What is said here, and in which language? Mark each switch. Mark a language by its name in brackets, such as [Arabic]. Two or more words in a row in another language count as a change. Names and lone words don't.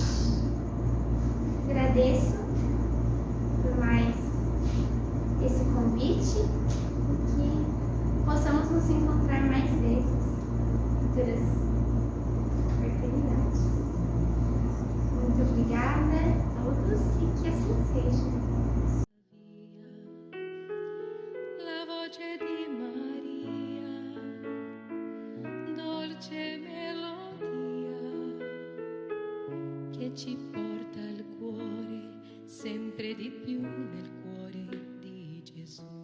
[Portuguese] Agradeço por mais esse convite e que possamos nos encontrar mais vezes em futuras oportunidades. Muito obrigada a todos e que assim seja. [Italian] La voce di Maria, dolce melodia, che ci porta al cuore, sempre di più nel cuore di Gesù.